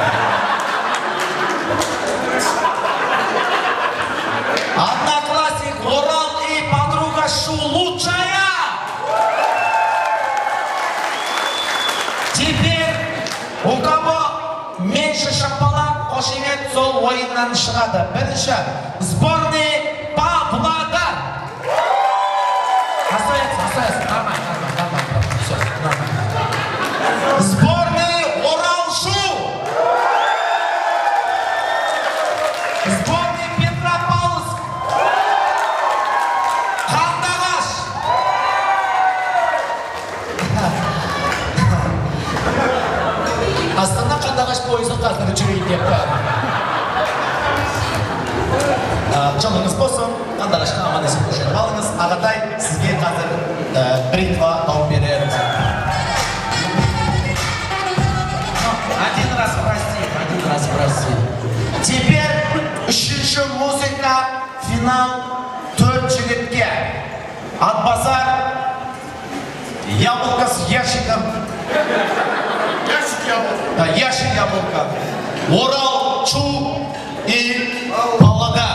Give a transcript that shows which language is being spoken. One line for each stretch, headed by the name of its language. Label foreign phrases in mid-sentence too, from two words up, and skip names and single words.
Russian: Одноклассник, Орал и подруга Шу лучшая. Теперь у кого меньше
Kazakh: шапалак, қошемет сол ойыннан шығады. Бірінші, сборный Павлодар.
Russian: Остается, нормально. Все, нормально. Сборный Орал-Шу. Сборный Петропавловск.
Kazakh: Қандағаш. Астана Қандағаш пойызы қазір жүрейін деп. Жолыңыз болсын, Қандағашқа аман есен көшіріп алыңыз. Ағатай, сізге қазір бритва тауып береміз.
Russian: Один раз прости.
Kazakh: Теперь үшінші музыка, финал, 4 жігітке.
Russian: Атбасар, яблоко с ящиком. Ящик яблоко. Орал, Чу и Павлодар.